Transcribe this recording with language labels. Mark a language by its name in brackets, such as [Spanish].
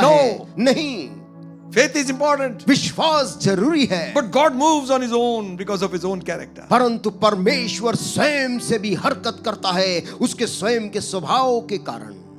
[English] No. [Hindi] है। नहीं, [English] Faith is important. [Hindi] विश्वास जरूरी है, [English] But God moves on His own because of His own character. [Hindi] परंतु परमेश्वर स्वयं से भी हरकत करता है उसके स्वयं के स्वभाव के कारण।